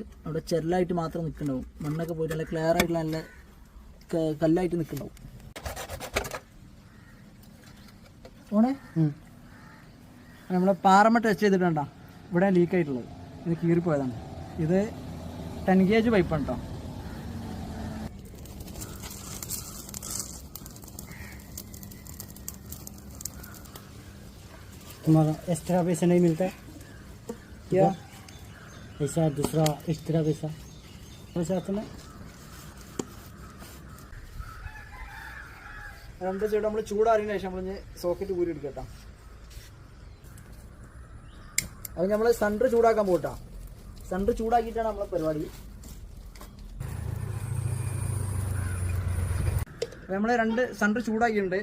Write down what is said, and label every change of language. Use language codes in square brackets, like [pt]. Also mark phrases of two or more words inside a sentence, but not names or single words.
[ml] അവിടെ ചെല്ലായിട്ട് മാത്രം നിൽക്കുന്നുണ്ടാവും, മണ്ണൊക്കെ പോയിട്ട് നല്ല ക്ലിയർ ആയിട്ടുള്ള നല്ല കല്ലായിട്ട് നിൽക്കുന്നുണ്ടാവും. ഓണേ നമ്മളെ പാറമ്മ ടച്ച് ചെയ്തിട്ടുണ്ടോ, ഇവിടെ ലീക്കായിട്ടുള്ളത്. ഇത് കീറിപ്പോയതാണ്. ഇത് 10 gauge പൈപ്പാണ് കേട്ടോ. [hi] तुम्हारा एक्स्ट्रा पैसा नहीं मिलता है क्या? ऐसा दूसरा एक्स्ट्रा पैसा आता है. [ml] എന്താ ചേട്ടാ, നമ്മൾ ചൂടാറിയതിന് ശേഷം നമ്മൾ സോക്കറ്റ് ഊരി എടുക്കട്ടോ. അത് നമ്മൾ സെൻറ്റർ ചൂടാക്കാൻ പോകട്ടോ. സെൻറ്റർ ചൂടാക്കിയിട്ടാണ് നമ്മളെ പരിപാടി. നമ്മൾ 2 സെൻറ്റർ ചൂടാക്കിയിട്ടുണ്ട്.